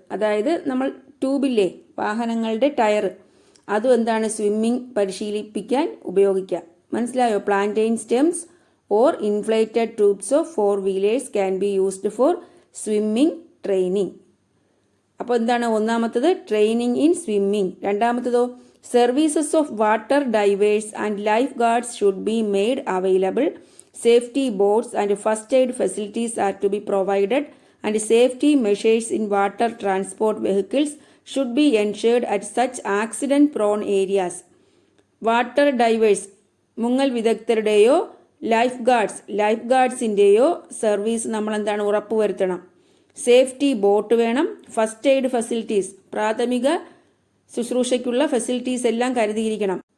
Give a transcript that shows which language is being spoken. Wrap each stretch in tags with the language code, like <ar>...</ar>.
<ml>അതായത് നമ്മൾ ട്യൂബില്ലേ, വാഹനങ്ങളുടെ ടയർ, അതും എന്താണ്, സ്വിമ്മിംഗ് പരിശീലിപ്പിക്കാൻ ഉപയോഗിക്കാം. മനസ്സിലായോ?</ml> <en>Plantain stems or inflated tubes of 4 wheelers can be used for swimming training.</en> <ml>അപ്പോൾ എന്താണ് ഒന്നാമത്തത്?</ml> <en>Training in swimming.</en> <ml>രണ്ടാമത്തതോ</ml> <en>services of water divers and lifeguards should be made available. Safety boats and first aid facilities are to be provided and safety measures in water transport vehicles should be ensured at such accident prone areas.</en> <ml>Water diverse, മുങ്ങൽ വിദഗ്ധരുടെയോ life ഗാർഡ്സിൻ്റെയോ service നമ്മൾ എന്താണ് ഉറപ്പുവരുത്തണം. Safety boat വേണം. First aid facilities, പ്രാഥമിക ശുശ്രൂഷയ്ക്കുള്ള facilities എല്ലാം കരുതിയിരിക്കണം.</ml>